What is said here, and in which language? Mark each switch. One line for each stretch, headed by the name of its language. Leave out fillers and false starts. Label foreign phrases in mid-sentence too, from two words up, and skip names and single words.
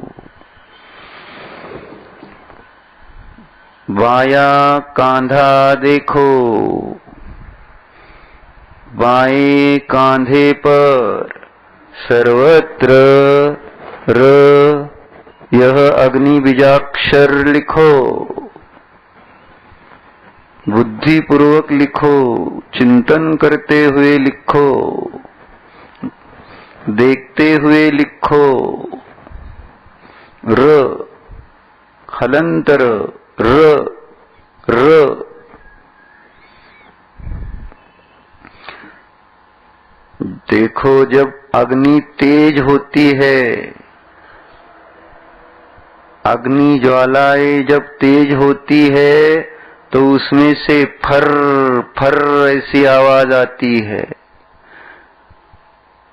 Hindi: बायां कांधा देखो, बाएं कांधे पर सर्वत्र र यह अग्नि बीजाक्षर लिखो। बुद्धि पूर्वक लिखो, चिंतन करते हुए लिखो, देखते हुए लिखो। र हलंतर र र देखो, जब अग्नि तेज होती है, अग्नि ज्वालाएं जब तेज होती है तो उसमें से फर फर ऐसी आवाज आती है।